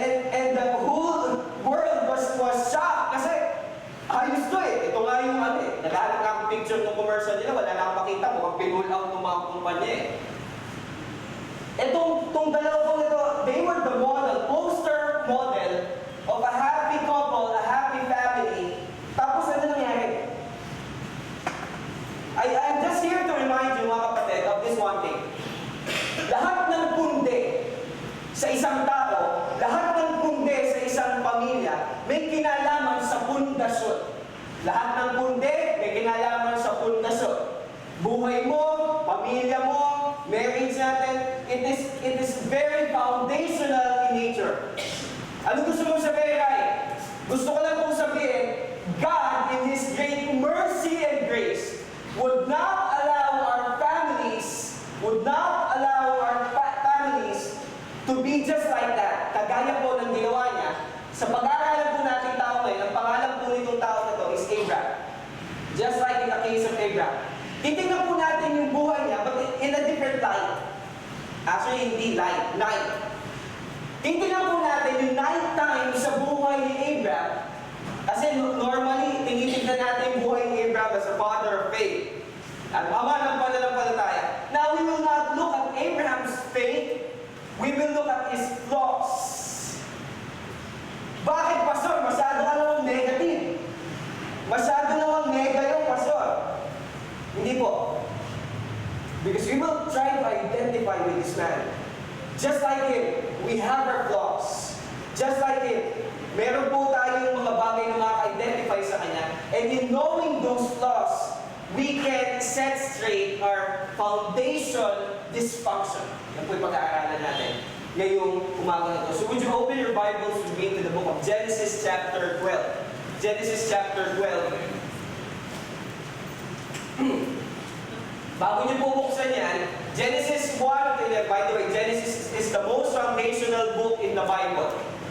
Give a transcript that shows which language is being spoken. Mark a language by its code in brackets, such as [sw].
[en] And the whole world was shocked [tl] kasi ayos to eh. Ito nga yung ano eh. Naghahanap nga ang picture ng commercial nila, wala na akong makita, mukhang pinull out ng mga kumpanya eh. Itong dalawang ito, [en] they were the model, poster model of a happy couple, a happy family. [tl] Tapos ano nangyari? [en] I'm just here to remind you, mga kapatid, of this one thing. [tl] Lahat ng pundi sa isang tao, lahat ng pundi sa isang pamilya, may kinalaman sa pundasyon. Lahat ng pundi, may kinalaman sa pundasyon. Buhay mo, pamilya mo, [en] marriage natin, it is very foundational in nature. [tl] Ano gusto mong sabihin, Rai? Gusto ko lang pong sabihin, [en] God, in His great mercy and grace, would not allow our families to be just like that. [tl] Kagaya po ng ginawa niya. Sa pag-aaralan po natin tao ngayon, ang pangalan po nitong tao na to is Abraham. [en] Just like in the case of Abraham. [tl] Titingnan po natin yung buhay niya, [en] but in a different light. [tl] Actually, hindi light, night. Titingnan po natin yung night time sa buhay ni Abraham. Kasi normally, tinitignan natin yung buhay ni Abraham [en] as a father of faith. [tl] At ama ng pananampalataya. [en] Now, we will not look at Abraham's faith. We will look at his flaws. [tl] Bakit, Pastor? Masyado ka namang negative. Masyado namang nega yung Pastor. Hindi po. [en] Because we will try to identify with this man. Just like him, we have our flaws. Just like him, [tl] meron po tayong mga bagay na maka-identify sa kanya. [en] And in knowing those flaws, we can set straight our foundation dysfunction. [tl] Yan po yung pag-aaralan natin ngayong umaga na ito. [en] So would you open your Bibles with me to the book of Genesis chapter 12. Genesis chapter 12. [tl] Bago niyo po buksan yan, [en] Genesis 1 to 11. By the way, Genesis is the most foundational book in the Bible.